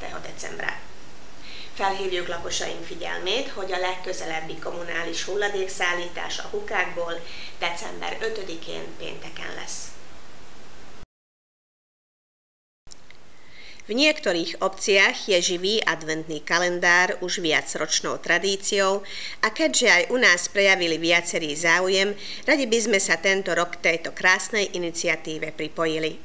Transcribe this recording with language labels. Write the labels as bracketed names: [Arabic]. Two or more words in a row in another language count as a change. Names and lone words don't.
[Slovak] decembra. [Hungarian] Felhívjuk lakosaink figyelmét, hogy a legközelebbi kommunális hulladékszállítás a Hukákból december 5-én pénteken lesz. [Slovak] V niektorých obciach je živý adventný kalendár už viacročnou tradíciou a keďže aj u nás prejavili viacerý záujem, radi by sme sa tento rok k tejto krásnej iniciatíve pripojili.